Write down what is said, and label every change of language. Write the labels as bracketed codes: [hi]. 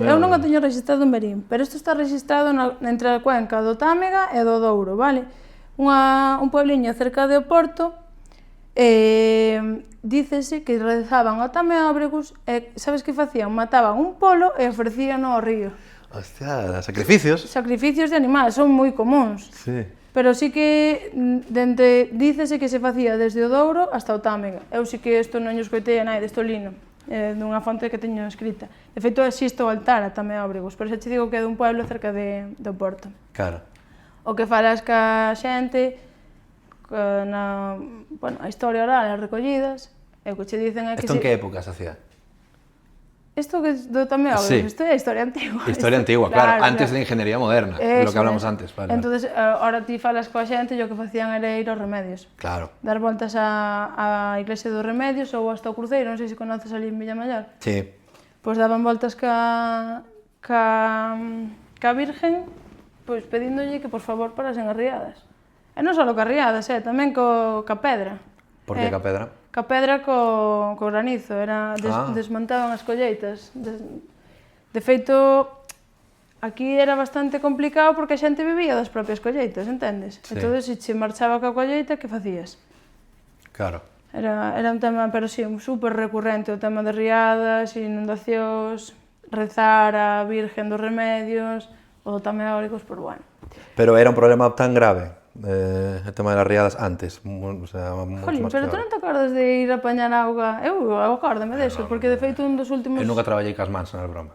[gl] Eu non o teño registrado en Verín, pero isto está registrado entre a cuenca do Támega e do Douro, vale? Un puebliño cerca de Oporto, dícese que rezaban ao Tameóbrigus e sabes que facían? Mataban un polo e ofrecían ao río. Hostia, sacrificios. Sacrificios de animais, son moi comuns. Sí. Pero sí que dícese que se facía desde o Douro hasta o Támega. Eu sí que isto non lle escoitei a nai deste lino, dunha fonte que teño escrita. De feito, existe o altar a Tameóbrigus, pero xa te digo que é dun pueblo cerca de Oporto. Claro. O que falas ca xente, a historia oral, as recollidas, e o que che dicen é que... Isto en que época se hacía? Isto que do Tameóbrigus, isto é historia antigua. [es] Historia antigua, claro, antes da ingeniería moderna, lo que hablamos antes. [gl] Entonces, ahora ti falas coa xente e o que facían era ir aos Remedios. Claro. Dar voltas á iglesia dos Remedios ou hasta o Cruceiro, non sei se conoces ali en Villamaior. Sí. Pois daban voltas ca Virgen, pois pedíndolle que por favor parasen as riadas. E non só ca riadas, tamén ca pedra. Por que ca pedra? Ca pedra co granizo, desmontaban as colleitas. De feito, aquí era bastante complicado porque a xente vivía das propias colleitas, entendes? Sí. Entón, se che marchaba ca colleita, que facías? Claro. Era un tema, pero sí, super recurrente, o tema de riadas, inundacións, rezar a Virgen dos Remedios, ou tamén eólicos, por bueno. [es] Pero era un problema tan grave, el tema de las riadas antes, o sea, mucho Jolín, más pero tú grave. [gl] non te acordas de ir a apañar auga? Eu acórdame deso, porque de feito un dos últimos... Eu nunca traballei cas mans, non é broma.